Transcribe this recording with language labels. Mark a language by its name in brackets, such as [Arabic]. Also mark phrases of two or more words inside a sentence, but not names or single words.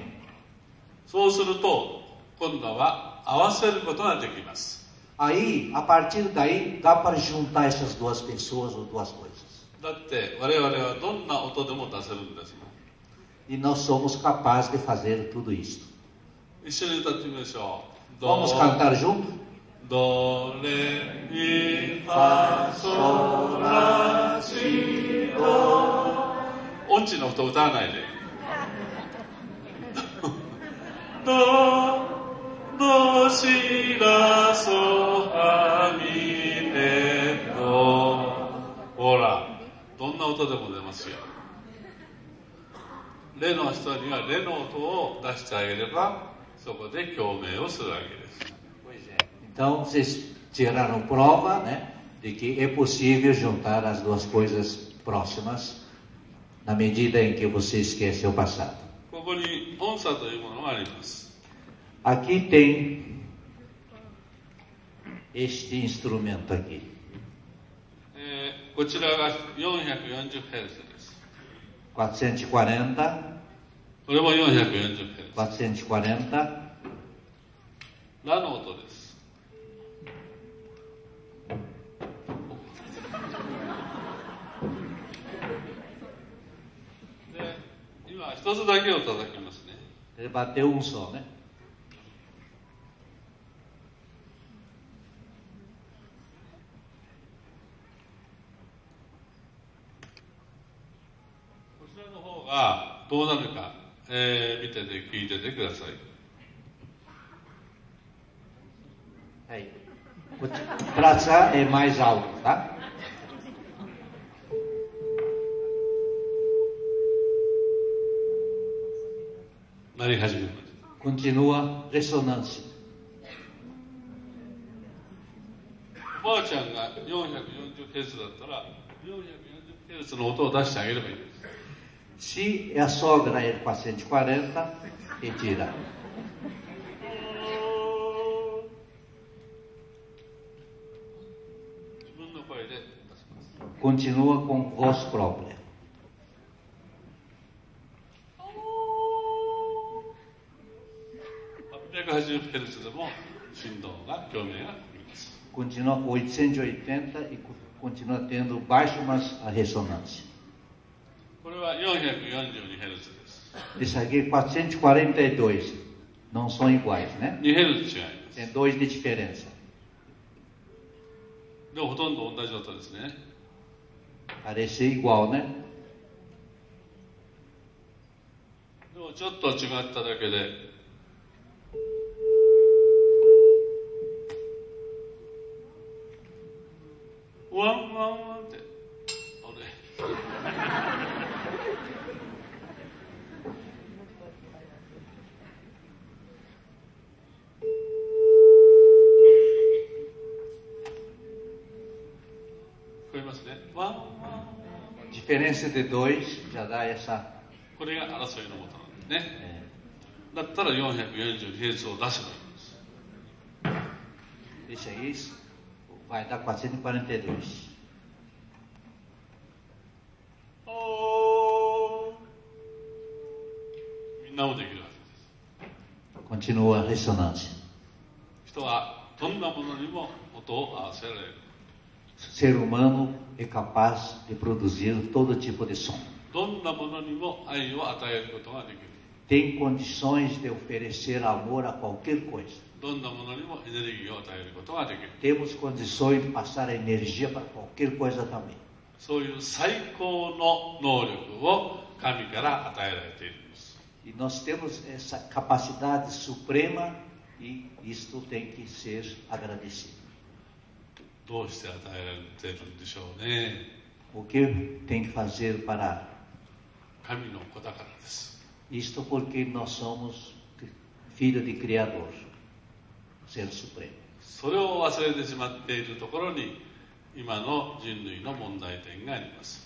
[Japanese] そうすると今度は合わせることができます。 [Portuguese] Aí, a partir daí, dá para juntar essas duas pessoas ou duas coisas. [Japanese] だって我々はどんな音でも出せるんですもん。 [Portuguese] E nós somos capazes de fazer tudo isso. [Japanese] 一緒に歌ってみましょう。 [Portuguese] Vamos cantar junto? [Japanese] ドレミファソラシド。音痴の音歌わないで。ドシラソファミレド。ほら、どんな音でも出ますよ。レの人にはレの音を出してあげれば、そこで共鳴をするわけです。 [Portuguese] Então, vocês tiraram prova, né, de que é possível juntar as duas coisas próximas na medida em que você esquece o passado. [Japanese] ここに音叉というものがあります。 [Portuguese] Aqui tem este instrumento aqui. [Japanese] こちらが 440Hz です。 [Portuguese] 440, [Japanese] これも 440Hz。 [Portuguese] 440, [Japanese] ラの音です。で、今一つだけを叩きますね。 [Portuguese] ele bateu um só, né? [Japanese] こちらの方がどうなるか、見てて聞いててください。 [Portuguese] Aí. Para cá é mais alto, tá? [Japanese] なり始めます。 [Portuguese] Continua ressonância. [Japanese] おばあちゃんが 440Hz だったら 440Hz の音を出してあげればいいです。 [Portuguese] Se a sogra é 440, retira. [Japanese] 自分の声で出します。 [Portuguese] Continua com voz própria. [Japanese] 880Hz でも振動が共鳴があります。 [Portuguese] continua com 880 e continua tendo baixo, mas a ressonância. [Japanese] これは 442Hz です。 [Portuguese] Isso aqui é 442, não são iguais, né? [Japanese] 2Hz 違います。 [Portuguese] Tem 2 de diferença. [Japanese] でもほとんど同じ音ですね。 [Portuguese] Parece igual, né? [Japanese] でもちょっと違っただけで、ワンワンワンって、あれ。聞こえますね。ワンワン。 [Portuguese] Diferença de 2 já dá essa. [Japanese] これが争いのもとなんですね。だったら 442Hz を出せばいいんです。 [Portuguese] Esse aí vai dar 442. [Japanese] みんなもできるはずです。 [Portuguese] Continua a ressonância. [Japanese] 人はどんなものにも音を合わせられる。 [Portuguese] Ser humano é capaz de produzir todo tipo de som. [Japanese] どんなものにも愛を与えることができる。 [Portuguese] Tem condições de oferecer amor a qualquer coisa. [Japanese] どんなものにもエネルギーを与えることができる。 [Portuguese] Temos condições de passar a energia para qualquer coisa também. [Japanese] そういう最高の能力を神から与えられているんです。 [Portuguese] E nós temos essa capacidade suprema e isto tem que ser agradecido. [Japanese] どうして与えられているんでしょうね。 [Portuguese] O que tem que fazer para [Japanese] 神の子だからです。 [Portuguese] isto? Porque nós somos filhos de Criador, Ser Supremo. [Japanese] それを忘れてしまっているところに今の人類の問題点があります。